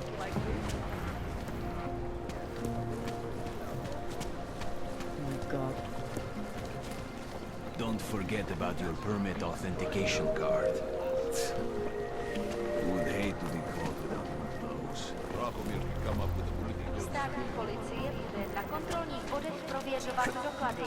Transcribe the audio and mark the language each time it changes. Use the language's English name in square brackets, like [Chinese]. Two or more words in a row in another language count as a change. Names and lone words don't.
[English] God. Don't forget about your permit authentication card. Would hate to be caught without one of those. [Czech] Státní policie bude na kontrolních bodech prověřovat doklady.